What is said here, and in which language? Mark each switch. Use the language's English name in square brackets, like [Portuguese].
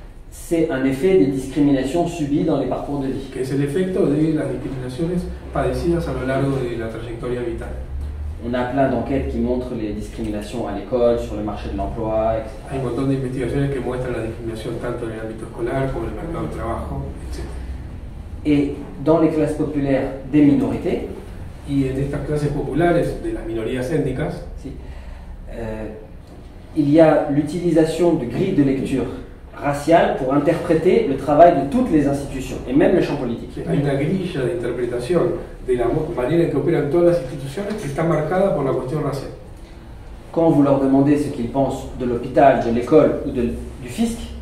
[French] C'est un effet des discriminations subies dans les parcours de vie. [Spanish] que es el efecto de las discriminaciones padecidas a lo largo de la trayectoria vital. [French] On a plein d'enquêtes qui montrent les discriminations à l'école, sur le marché de l'emploi, etc. [Spanish] Hay un montón de investigaciones que muestran la discriminación tanto en el ámbito escolar como en el mercado del trabajo, etc. [French] Et dans les classes populaires des minorités, [Spanish] Y en estas clases populares de las minorías étnicas [French] si, il y a l'utilisation de grilles de lecture raciales pour interpréter le travail de toutes les institutions, et même le champ politique. [Spanish] hay una grilla de interpretación de la manera en que operan todas las instituciones que está marcada por la cuestión racial. [French] Quand vous leur demandez ce qu'ils pensent de l'hôpital, de l'école ou du fisc,